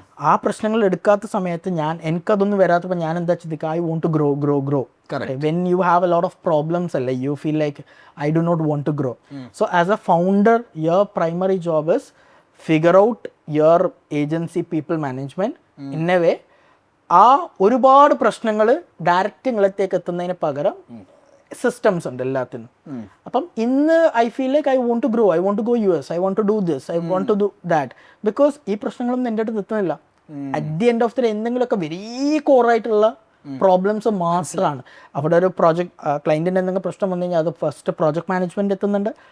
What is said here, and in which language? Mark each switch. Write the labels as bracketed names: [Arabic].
[Malayalam] ആ പ്രശ്നങ്ങൾ എടുക്കാത്ത സമയത്ത് എനിക്കതൊന്നും വരാത്തപ്പോൾ ഞാൻ എന്താ ചിന്തിക്കുക, [English] I want to grow. When you have a lot of problems, you feel like I do not want to grow. So as a founder, your primary job is figure out your agency people management in a way. [Malayalam] ആ ഒരുപാട് പ്രശ്നങ്ങൾ direct നിങ്ങളത്തേക്ക് എത്തുന്നതിന് പകരം systems ഉണ്ട് എല്ലാത്തിനും. അപ്പം ഇന്ന് [English] I feel like I want to grow, I want to go US, I want to do this, I want to do that. [Malayalam] Because ഈ പ്രശ്നങ്ങളൊന്നും എൻ്റെ അടുത്ത് എത്തുന്നില്ല. [English] at the end of the day [Malayalam] എന്തെങ്കിലുമൊക്കെ വെരി കോറായിട്ടുള്ള പ്രോബ്ലംസ് മാത്രമാണ്. അവിടെ ഒരു ക്ലയൻറ്റിൻ്റെ എന്തെങ്കിലും പ്രശ്നം വന്നു കഴിഞ്ഞാൽ അത് ഫസ്റ്റ് പ്രോജക്ട് മാനേജ്മെൻറ്റ് എത്തുന്നുണ്ട്.